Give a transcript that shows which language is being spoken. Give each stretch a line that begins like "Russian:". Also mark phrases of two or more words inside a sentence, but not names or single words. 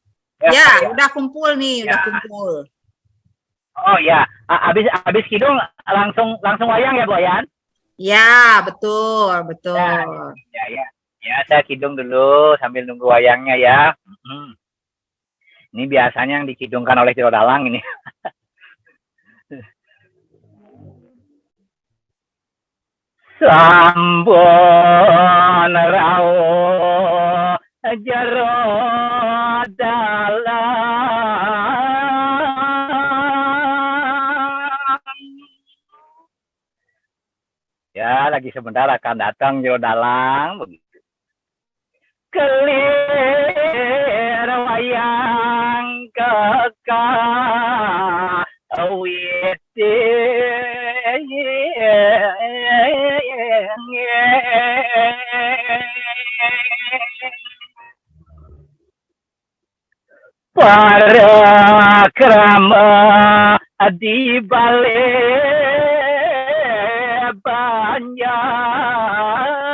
Indonesian: Ya, udah kumpul nih, udah kumpul. Oh ya, habis kidung langsung wayang ya Bu Wayan? Ya, betul. Ya, saya kidung dulu sambil nunggu wayangnya ya. Ini biasanya yang dikidungkan oleh Jero Dalang ini.
Balinese: Sampun rawuh Jero Dalang.
Indonesian: Ya, lagi sebentar akan datang Jero Dalang begitu.
Balinese: Kelir wayang kekawiti para krama di Balai Banjar.